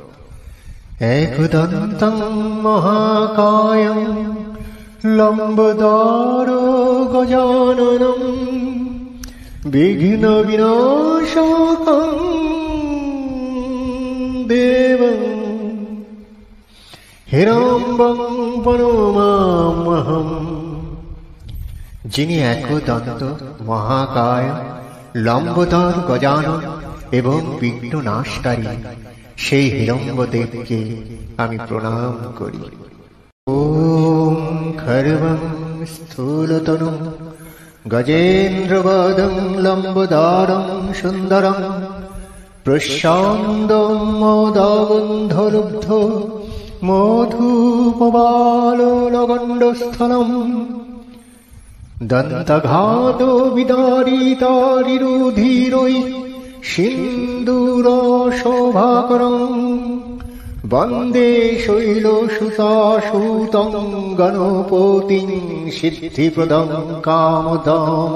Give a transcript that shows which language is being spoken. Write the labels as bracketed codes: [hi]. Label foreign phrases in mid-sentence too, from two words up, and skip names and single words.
[sa] একদন্তং মহাকায়ং লম্বদার গজাননম বিঘ্ন বিনাশকং দেবং হিরম্বং প্রণমাম্যহম। [bn] যিনি একদন্ত মহাকায়, লম্বোদর গজানন এবং বিঘ্ন নাশকারী, সেই হিরম্বদেবকে আমি প্রণাম করি। [sa] ওম খর্বং স্থূলতনুং গজেন্দ্রবদং লম্বোদরং সুন্দরং প্রশান্তং মোদবন্ধলুব্ধ মধুপবালোলগণ্ডস্থলম দন্তঘাত বিদারিতারিরুধিরৈ সিন্দুরশোভাকরং বন্দে শৈলসুতাসূतं গণপতিং সিদ্ধিপ্রদং কামদাম।